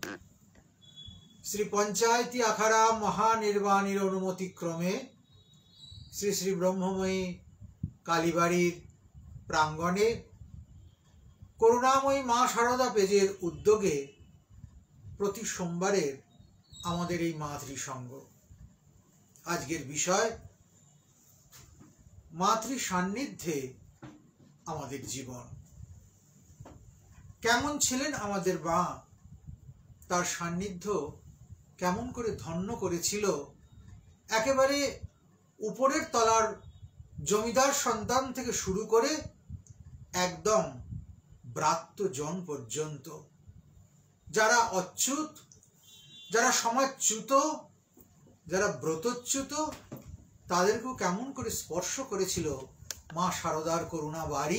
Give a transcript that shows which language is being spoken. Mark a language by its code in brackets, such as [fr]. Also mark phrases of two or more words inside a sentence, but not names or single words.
[bn] শ্রী পঞ্চায়তী আখড়া মহানির্বাণীর অনুমতি ক্রমে শ্রী শ্রী ব্রহ্মময়ী কালীবাড়ীর প্রাঙ্গণে করুণাময়ী মা শারদা পেজের উদ্যোগে প্রতি সোমবারের আমাদের এই মাতৃ সঙ্গ। আজকের বিষয় মাতৃ সান্নিধ্যে আমাদের জীবন। কেমন ছিলেন আমাদের মা, তার সান্নিধ্য কেমন করে ধন্য করেছিল একেবারে উপরের তলার জমিদার সন্তান থেকে শুরু করে একদম ব্রাত্যজন পর্যন্ত, যারা অচ্যুত, যারা সমাজচ্যুত, যারা ব্রতচ্যুত, তাদেরকেও কেমন করে স্পর্শ করেছিল মা শারদার করুণা বাড়ি।